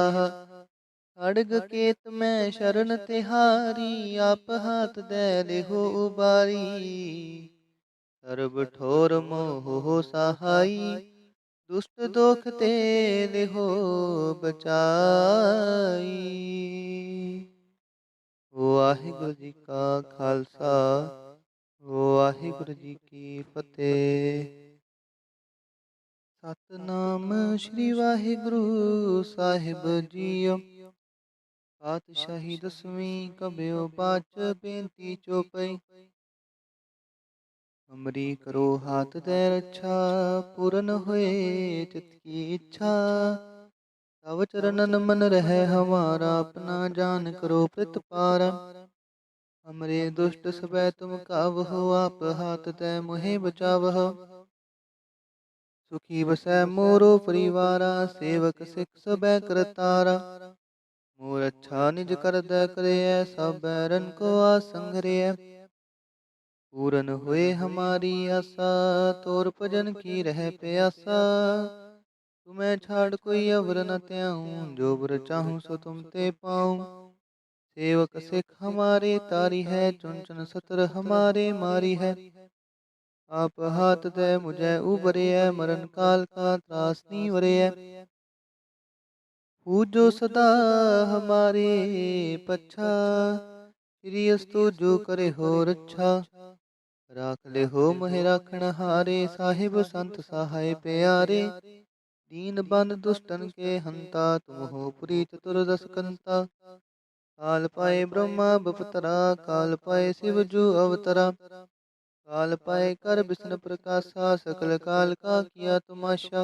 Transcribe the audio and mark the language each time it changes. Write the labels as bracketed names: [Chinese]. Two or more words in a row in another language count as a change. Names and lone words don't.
[Braj] खड़ग केत में शरण तिहारी, आप हाथ दे लेहो उबारी। सर्ब ठोर मोह हो सहाई, दुष्ट दोख ते लेहो बचाई। ਵਾਹਿਗੁਰੂ ਜੀ ਕਾ ਖਾਲਸਾ ਵਾਹਿਗੁਰੂ ਜੀ ਕੀ ਫਤਿਹ। [Punjabi] ਸਤਨਾਮ ਸ੍ਰੀ ਵਾਹਿਗੁਰੂ ਸਾਹਿਬ ਜੀਓ। [Braj] ਪਾਤਸ਼ਾਹੀ ਦਸਵੀਂ ਕਬਿਓ ਬਾਚ ਬੇਨਤੀ ਚੋਪਈ। ਅਮਰੀ ਕਰੋ ਹਾਥ ਦੇ ਰੱਛਾ ਪੂਰਨ ਹੋਏ ਚਿਤ ਕੀ ਇੱਛਾ। ਤਵ ਚਰਨਨ ਮਨ ਰਹਿ ਹਮਾਰਾ ਆਪਣਾ ਜਾਨ ਕਰੋ ਪ੍ਰਤਪਾਰ। हमरे दुष्ट सबै तुम कावहो आप हाथ तै मोहे बचावहो। सुखी बसै मोरो परिवारा सेवक सिख सबै करतारा। मोर अच्छा निज कर दै करे सब बैरन को आसंग रे। पूरन हुए हमारी आशा तोर भजन की रह प्यासा। तुम्हें छाड़ कोई अवर न त्याऊं जो बर चाहूं सो तुम ते पाऊं। सेवक सिख हमारे तारी है चुन चुन सतर हमारे मारी है। आप हाथ दे मुझे उबरे है मरण काल का त्रास नहीं वरे है। पूजो सदा हमारे पच्छा श्री अस्तु जो करे हो रच्छा। राख ले हो मोहे राखण हारे साहिब संत सहाय प्यारे। दीन बंद दुष्टन के हंता तुम हो पुरी चतुर्दश कंता। काल पाए ब्रह्मा बपतरा काल पाए शिव जू अवतरा। काल पाए कर विष्णु प्रकाशा सकल काल का किया तमाशा।